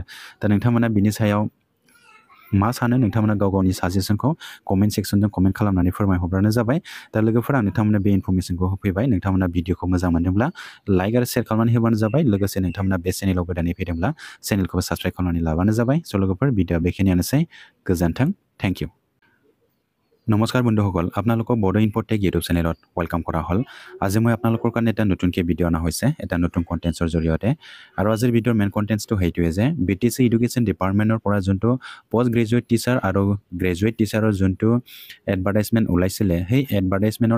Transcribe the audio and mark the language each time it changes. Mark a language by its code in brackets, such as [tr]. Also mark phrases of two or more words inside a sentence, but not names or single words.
[brx] दा नोंथांमोना बिनि सायाव मा सानो नोंथांमोना गाव गावनि साजेसनखौ [en] comment section [brx] कमेन्ट खालामनानै फोरमायहरब्लानो जाबाय दा लोगोफोर आं नोंथांमोना बे इनफरमेसनखौ होफैबाय नोंथांमोना भिडिअखौ मोजां मोनदोंब्ला लाइक आरो शेयार खालामनानै होबानो जाबाय लोगोसे नोंथांमोना बे चेनेलाव गोदानै फैदोंब्ला [en] channel subscribe [brx] खालामनानै लाबानो जाबाय स' लोगोफोर भिडिअ बेखिनियानोसै गोजोन्थों [en] thank you [as] নমস্কাৰ বন্ধুসকল আপোনালোকক বড়ো ইনফোটেক [en] YouTube channel [as] ৱেলকাম কৰা হ'ল আজি মই আপোনালোকৰ কাৰণে এটা নতুনকৈ ভিডিঅ' অনা হৈছে এটা নতুন কণ্টেণ্টছৰ জৰিয়তে আৰু আজিৰ ভিডিঅ'ৰ [en] main content [as] সেইটোৱে যে বিটিচি [en] education department [as] পৰা যোনটো [en] post graduate teacher [as] আৰু [en] graduate teacher [as] যোনটো এডভাৰটাইজমেণ্ট ওলাইছিলে সেই এডভাৰটাইজমেণ্টৰ